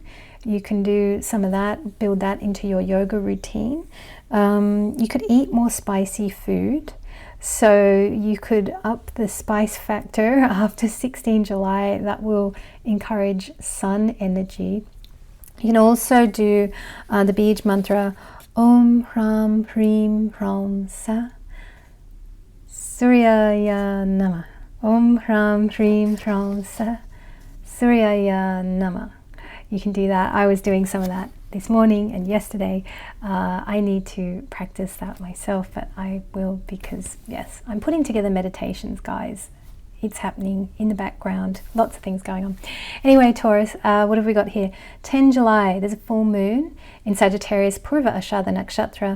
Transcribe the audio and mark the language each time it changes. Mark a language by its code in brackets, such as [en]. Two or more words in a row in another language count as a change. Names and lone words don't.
[en] You can do some of that, build that into your yoga routine. You could eat more spicy food. So you could up the spice factor after 16 July. That will encourage Sun energy. You can also do the Bij mantra [sa] Om Hram Hrim Hram Sa Suryaya Namah. Om Hram Hrim Hram Sa Suryaya Namah. [en] You can do that. I was doing some of that this morning and yesterday. I need to practice that myself, but I will, because yes, I'm putting together meditations, guys. it's happening in the background. Lots of things going on. Anyway, Taurus, what have we got here? 10 July, there's a full moon in Sagittarius, Purva Ashada Nakshatra.